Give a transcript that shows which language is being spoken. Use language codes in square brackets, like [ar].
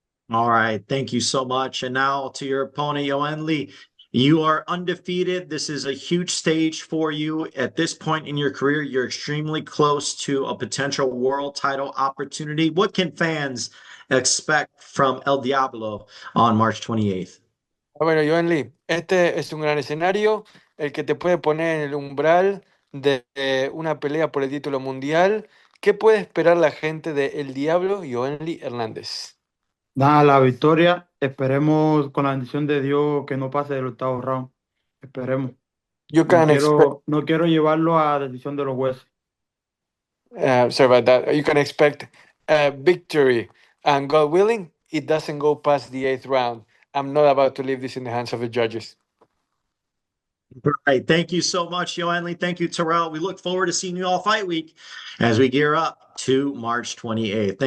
[en] All right. Thank you so much. And now to your opponent, Yoenli. You are undefeated. This is a huge stage for you at this point in your career. You're extremely close to a potential world title opportunity. What can fans expect from El Diablo on March 28th? [es] Bueno, Yoenli, este es un gran escenario, el que te puede poner en el umbral de una pelea por el título mundial. ¿Qué puede esperar la gente de El Diablo Yoenli Hernández? Nada, la victoria. Esperemos con la bendición de Dios que no pase del octavo round. Esperemos. [en] You can expect, [es] No quiero llevarlo a decisión de los jueces. [en] sorry about that. You can expect a victory, and God willing, it doesn't go past the 8th round. I'm not about to leave this in the hands of the judges. All right. Thank you so much, Yoenli. Thank you, Terrell. We look forward to seeing you all fight week as we gear up to March 28th.